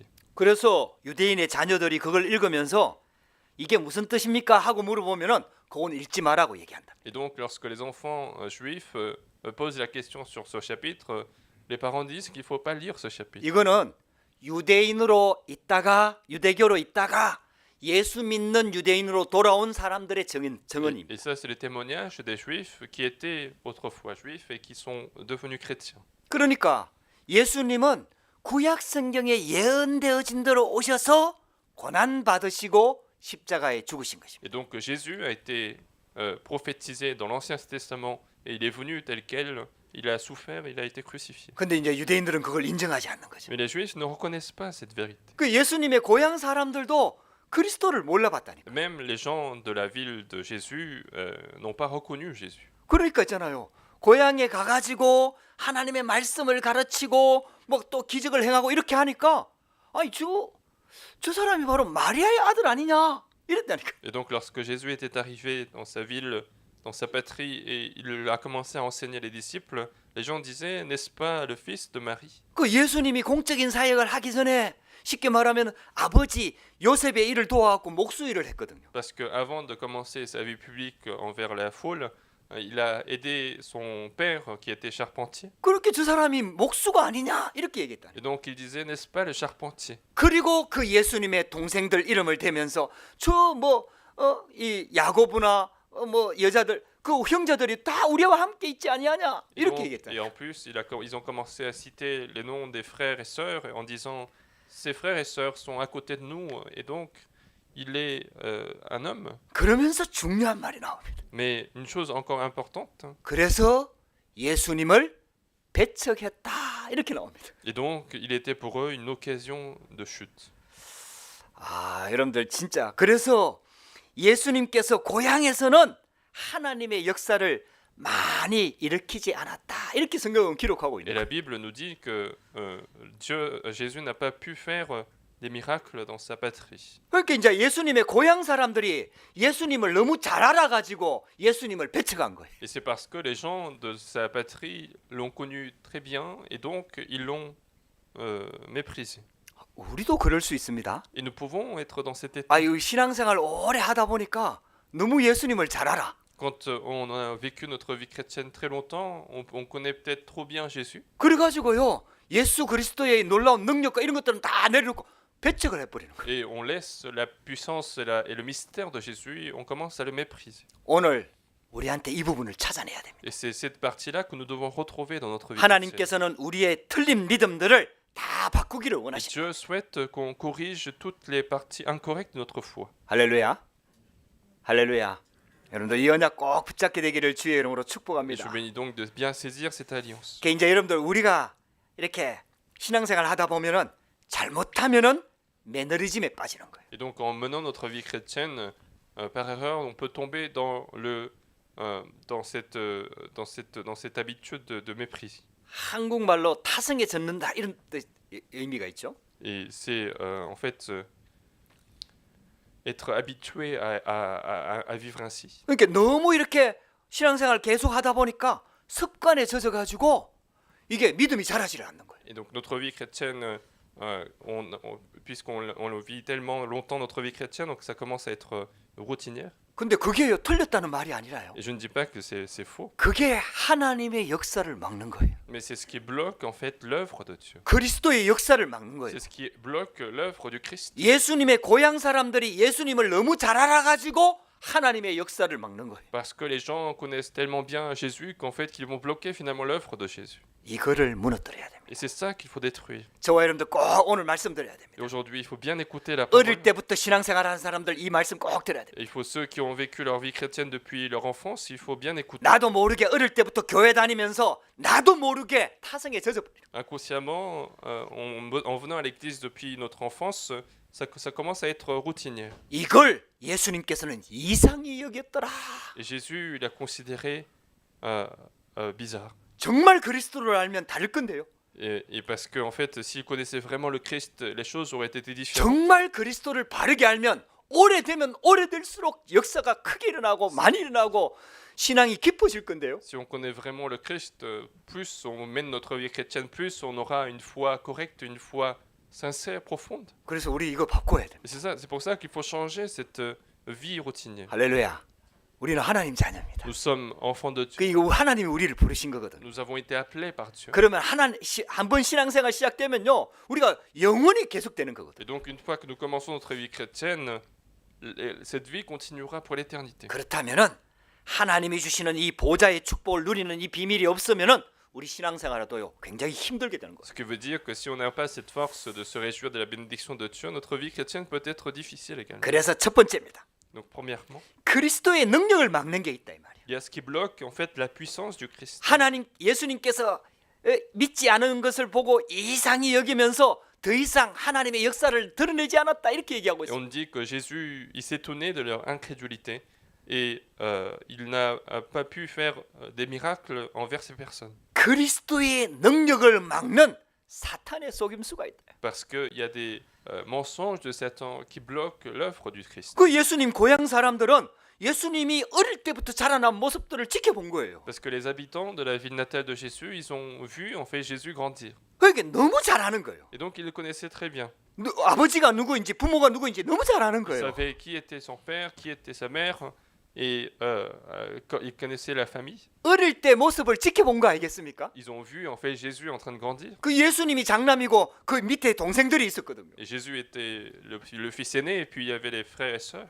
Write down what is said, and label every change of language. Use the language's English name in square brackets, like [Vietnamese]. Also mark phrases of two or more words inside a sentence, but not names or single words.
[Korean] 그래서 유대인의 자녀들이 그걸 읽으면서 이게 무슨 뜻입니까 하고 물어보면은 그건 읽지 마라고 얘기한다. [French] Et donc lorsque les enfants juifs posent la question sur ce chapitre, les parents disent qu'il faut pas lire ce chapitre. [Korean] 이거는 유대인으로 있다가 유대교로 있다가 예수 믿는 유대인으로 돌아온 사람들의 증언입니다. [French] Et ça c'est le témoignage des juifs qui étaient autrefois juifs et qui sont devenus chrétiens. [Korean] 그러니까 예수님은 구약 성경에 예언되어진 대로 오셔서 고난 받으시고 십자가에 죽으신 것입니다. [French] Et donc Jésus a été prophétisé dans l'Ancien Testament et il est venu tel quel, il a souffert, il a été crucifié. [Korean] 근데 이제 유대인들은 그걸 인정하지 않는 거죠. [French] Mais les Juifs ne reconnaissent pas cette vérité. [Korean] 그 예수님의 고향 사람들도 그리스도를 몰라봤다니까. [French] Même les gens de la ville de Jésus n'ont pas reconnu Jésus. [Korean] 그러니까 있잖아요. 고향에 가가지고 하나님의 말씀을 가르치고 뭐 또 기적을 행하고 이렇게 하니까 아니 저 사람이 바로 마리아의 아들 아니냐 이랬다니까. [French] Et donc lorsque Jésus était arrivé dans sa ville dans sa patrie et il a commencé à enseigner les disciples, les gens disaient, n'est-ce pas le fils de Marie? [Korean] 그 예수님이 공적인 사역을 하기 전에 쉽게 말하면 아버지 요셉의 일을 도와갖고 목수일을 했거든요. [French] Parce qu'avant de commencer sa vie publique envers la foule, il a aidé son père qui était charpentier. [Korean] 그렇게 저 사람이 목수가 아니냐 이렇게 얘기했다. [French] Et donc il disait, n'est-ce pas le charpentier? [Korean] 그리고 그 예수님의 동생들 이름을 대면서 저 뭐 이 야고보나 뭐 여자들 그 형제들이 다 우리와 함께 있지 아니하냐 이렇게 얘기했다. [French] Et en plus, ils ont commencé à citer les noms des frères et sœurs en disant, ces frères et sœurs sont à côté de nous et donc il est un homme. [Korean] 그러면서 중요한 말이 나옵니다. [French] Mais une chose encore importante, [Korean] 그래서 예수님을 배척했다 이렇게 나옵니다. [French] et donc il était pour eux une occasion de chute. [Korean] 아, 여러분들 진짜 그래서 예수님께서 고향에서는 하나님의 역사를 많이 일으키지 않았다 이렇게 성경은 기록하고 [French] Et [Korean] 있는 [French] la [Korean] 거예요. [French] Bible nous dit que Jésus n'a pas pu faire des miracles dans sa patrie. [Korean] 그러니까 이제 예수님의 고향 사람들이 예수님을 너무 잘 알아가지고 예수님을 배척한 거예요. [French] Et c'est parce que les gens de sa patrie l'ont connu très bien et donc ils l'ont méprisé. [Korean] 우리도 그럴 수 있습니다. [French] Et nous pouvons être dans cet état. [Korean] 아, 이 신앙생활 오래 하다 보니까 너무 예수님을 잘 알아. [French] Quand on a vécu notre vie chrétienne très longtemps, on connaît peut-être trop bien Jésus. [Korean] 그래가지고요 예수 그리스도의 놀라운 능력과 이런 것들은 다 내려놓고 배척을 해버리는 거예요. [French] Et on laisse la puissance et le mystère de Jésus et on commence à le mépriser. [Korean] 오늘 우리한테 이 부분을 찾아내야 됩니다. [French] Et c'est cette partie-là que nous devons retrouver dans notre vie chrétienne. [Korean] 하나님께서는 우리의 틀린 믿음들을 다 바꾸기를 [French] Et [Korean] 원하십니다. [French] Dieu souhaite qu'on corrige toutes les parties incorrectes de notre foi. [Korean] 할렐루야. 할렐루야. 여러분들 이 언약 꼭 붙잡게 되기를 주의 이름으로 [French] Et je [Korean] 축복합니다. [French] vous bénis donc de bien saisir cette alliance. [Korean] 이제 여러분들 우리가 이렇게 신앙생활 하다 보면은 잘못하면은 매너리즘에 빠지는 거예요. [French] Et donc en menant notre vie chrétienne, par erreur, on peut tomber dans cette habitude de mépris. [Korean] 한국말로 타성에 젖는다 이런 의미가 있죠. [French] Et c'est en fait être habitué à vivre ainsi. [Korean] 그러니까 너무 이렇게 신앙생활 계속 하다 보니까 습관에 젖어가지고 이게 믿음이 자라지를 않는 거예요. [French] Et donc notre vie chrétienne, puisqu'on le vit tellement longtemps notre vie chrétienne, donc ça commence à être routinière. [Korean] 근데 그게요 틀렸다는 말이 아니라요. [French] Et je ne dis pas que c'est faux, [Korean] 그게 하나님의 역사를 막는 거예요. [French] mais c'est ce qui bloque en fait l'œuvre de Dieu. [Korean] 그리스도의 역사를 막는 거예요. [French] C'est ce qui bloque l'œuvre du Christ. [Korean] 예수님의 고향 사람들이 예수님을 너무 잘 알아가지고 하나님의 역사를 막는 거예요. [French] Parce que les gens connaissent tellement bien Jésus qu'en fait qu'ils vont bloquer finalement l'œuvre de Jésus. [Korean] 이거를 무너뜨려야 됩니다. [French] Et c'est ça qu'il faut détruire. [Korean] 저와 여러분들 꼭 오늘 말씀드려야 됩니다. [French] Et aujourd'hui, il faut bien écouter la parole. [Korean] 어릴 때부터 신앙생활하는 사람들 이 말씀 꼭 들어야 됩니다. [French] Et il faut ceux qui ont vécu leur vie chrétienne depuis leur enfance, il faut bien écouter. [Korean] 나도 모르게 어릴 때부터 교회 다니면서 나도 모르게 타성에 젖어버려요. [French] Inconsciemment, en venant à l'église depuis notre enfance, ça commence à être routinier. [Korean] 이걸 예수님께서는 이상히 여겼더라. [French] Et Jésus, il a considéré bizarre. [Korean] 정말 그리스도를 알면 다를 건데요. [French] Et parce que en fait, s'il connaissait vraiment le Christ, les choses auraient été différentes. [Korean] 정말 그리스도를 바르게 알면 오래되면 오래될수록 역사가 크게 일어나고 많이 일어나고 신앙이 깊어질 건데요. [French] Si on connaît vraiment le Christ, plus on mène notre vie chrétienne, plus on aura une foi correcte, une foi sincère, profonde. [Korean] 그래서 우리 이거 바꿔야 돼. [French] Et c'est pour ça qu'il faut changer cette vie routinière. [Korean] 할렐루야. 우리는 하나님 자녀입니다. [French] Nous sommes enfants de Dieu. [Korean] 그 이거 하나님이 우리를 부르신 거거든요. [French] Nous avons été appelés par Dieu. [Korean] 그러면 한번 신앙생활 시작되면요, 우리가 영원히 계속되는 거거든요. [French] Et donc une fois que nous commençons notre vie chrétienne, cette vie continuera pour l'éternité. [Korean] 그렇다면은 하나님이 주시는 이 보좌의 축복을 누리는 이 비밀이 없으면은 우리 신앙생활에도요 굉장히 힘들게 되는 거예요. [French] Ce qui veut dire que si on n'a pas cette force de se réjouir de la bénédiction de Dieu, notre vie chrétienne peut être difficile également. [Korean] 그래서 첫 번째입니다. [French] Donc premièrement, [Korean] 그리스도의 능력을 막는 게 있다 이 말이에요. [French] il y a ce qui bloque en fait la puissance du Christ. [Korean] 예수님께서 믿지 않은 것을 보고 이상히 여기면서 더 이상 하나님의 역사를 드러내지 않았다 이렇게 얘기하고 [French] Et [Korean] 있어요. [French] on dit que Jésus, il s'étonnait de leur incrédulité et il n'a pas pu faire des miracles envers ces personnes. [Korean] 그리스도의 능력을 막는 사탄의 속임수가 있다. [French] Parce qu'il y a des mensonges de Satan qui bloquent l'œuvre du Christ. [Korean] 그 예수님 고향 사람들은 예수님이 어릴 때부터 자라난 모습들을 지켜본 거예요. [French] Parce que les habitants de la ville natale de Jésus, ils ont vu en fait Jésus grandir. [Korean] 그러니까 너무 잘 아는 거예요. [French] Et donc ils le connaissaient très bien. [Korean] 아버지가 누구인지 부모가 누구인지 너무 잘 아는 [French] Ils [Korean] 거예요. [French] savaient qui était son père, qui était sa mère, et ils connaissaient la famille. [Korean] 어릴 때 모습을 지켜본 거 아니겠습니까? [French] Ils ont vu en fait Jésus en train de grandir. [Korean] 그 예수님이 장남이고 그 밑에 동생들이 있었거든요. [French] Et Jésus était le fils aîné, et puis il y avait les frères et sœurs.